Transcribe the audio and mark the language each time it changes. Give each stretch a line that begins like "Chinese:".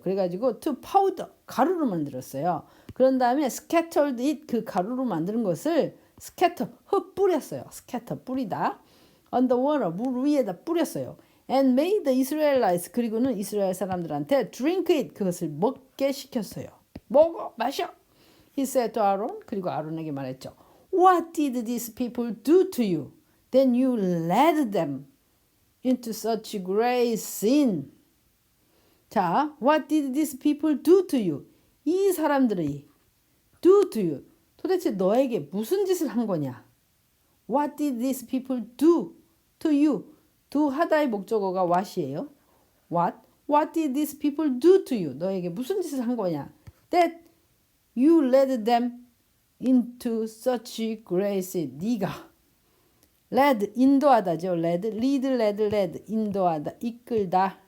Korean: 그래가지고
English: to powder,
Korean: 가루로 만들었어요. 그런 다음에
English: scattered it,
Korean: 그 가루로 만드는 것을 scatter, 흩뿌렸어요. scatter, 뿌리다.
English: on the water,
Korean: 물 위에다 뿌렸어요.
English: and made the Israelites,
Korean: 그리고는 이스라엘 사람들한테
English: drink it,
Korean: 그것을 먹게 시켰어요. 먹어, 마셔.
English: He said to Aaron,
Korean: 그리고 아론에게 말했죠.
English: What did these people do to you? Then you led them into such great sin. 자, what did these people do to you?
Korean: 이 사람들이
English: do to you,
Korean: 도대체 너에게 무슨 짓을 한 거냐?
English: What did these people do to you?
Korean: do 하다의 목적어가 what이에요.
English: What did these people do to you?
Korean: 너에게 무슨 짓을 한 거냐?
English: That you led them into such great sin.
Korean: 네가 led, 인도하다죠. lead, 인도하다, 이끌다.